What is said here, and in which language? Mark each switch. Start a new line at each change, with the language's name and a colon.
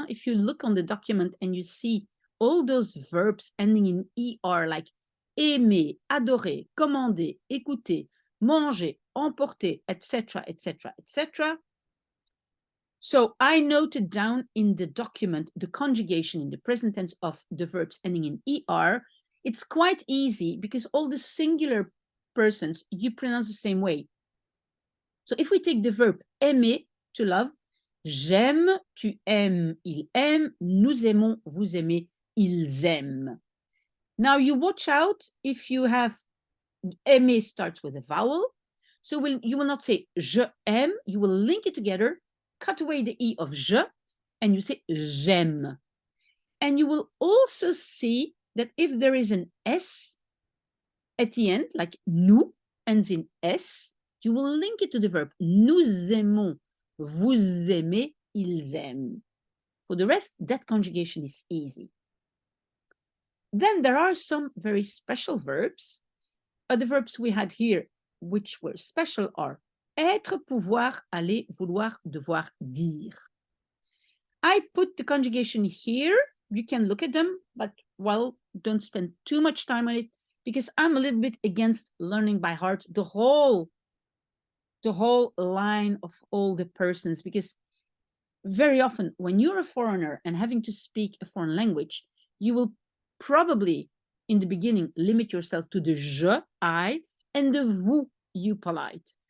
English: If you look on the document and you see all those verbs ending in ER, like aimer, adorer, commander, écouter, manger, emporter, etc., etc., etc. So I noted down in the document the conjugation in the present tense of the verbs ending in ER. It's quite easy because all the singular persons you pronounce the same way. So if we take the verb aimer, to love,
French: j'aime, tu aimes, il aime, nous aimons, vous aimez, ils aiment.
English: Now you watch out if you have aimer starts with a vowel. So you will not say je aime, you will link it together, cut away the E of je, and you say j'aime. And you will also see that if there is an S at the end, like nous ends in S, you will link it to the verb.
French: Nous aimons, vous aimez, ils aiment.
English: For the rest, that conjugation is easy. Then there are some very special verbs. The verbs we had here, which were special, are être, pouvoir, aller, vouloir, devoir, dire. I put the conjugation here. You can look at them, but, well, don't spend too much time on it because I'm a little bit against learning by heart the whole line of all the persons, because very often when you're a foreigner and having to speak a foreign language, you will probably in the beginning limit yourself to the je, I, and the vous, you polite.